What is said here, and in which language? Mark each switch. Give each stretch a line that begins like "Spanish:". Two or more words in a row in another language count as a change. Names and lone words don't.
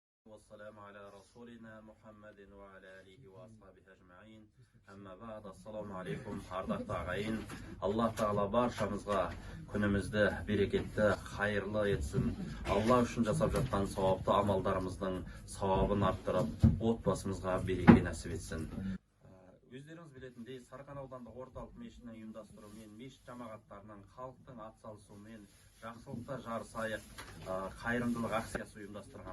Arabic: والسلام على رسولنا محمد وعلى آله وأصحابه أجمعين. أما بعد، السلام عليكم,
Kazakh: ардақты ағайын. Аллах тағала баршамызға күнімізді берекетті, хайырлы етсін. Алла үшін жасап жатқан сауапты амалдарымыздың сауабын арттырып, отбасымызға береке нәсіп етсін. Өздеріңіз білетіндей, Сарқан аудандық орталық мешітінің ұйымдастыруымен, мешіт жамағаттарының халықтың атсалысуымен жақсылықта жарысайық қайырымдылық акциясы ұйымдастырған.